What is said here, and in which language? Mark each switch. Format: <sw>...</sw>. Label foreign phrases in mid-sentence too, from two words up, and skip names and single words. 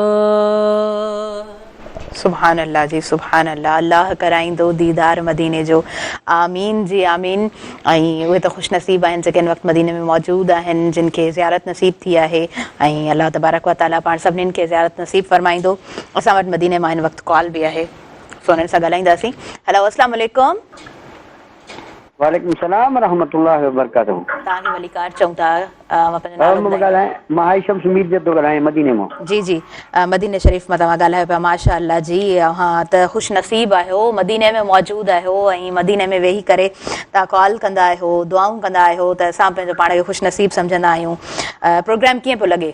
<ar>سبحان الله</ar> <sd>जी</sd> <ar>سبحان الله</ar> <sd>अल्लाह कराईंदो दीदार मदीने जो आमीन जी आमीन ऐं उहे त ख़ुशनसीब आहिनि जेके हिन वक़्तु मदीने में मौजूदु आहिनि जिन खे ज़ियारत नसीब थी आहे ऐं</sd> <ar>الله تبارك وتعالى</ar> <sd>पाण सभिनीनि खे ज़ियारत नसीब फरमाईंदो असां वटि मदीने मां हिन वक़्तु कॉल बि आहे सो उन्हनि सां ॻाल्हाईंदासीं हेलो</sd> <ar>السلام عليكم وعليكم السلام رحمة الله و بركاته</ar> <sd>तव्हांखे मलिकार चऊं था मां पंहिंजो नालो ॿुधायां मां हाइशम समीर जे थो ॻाल्हायां मदीने मां जी जी मदीने शरीफ़ मां तव्हां ॻाल्हायो पिया</sd> <ar>ما شاء الله</ar> <sd>जी हा त ख़ुशनसीब आहियो मदीने में मौजूदु आहियो ऐं मदीने में वेही करे तव्हां कॉल कंदा आहियो दुआऊं कंदा आहियो त असां पंहिंजो पाण खे ख़ुशनसीब सम्झंदा आहियूं प्रोग्राम कीअं पियो लॻे</sd>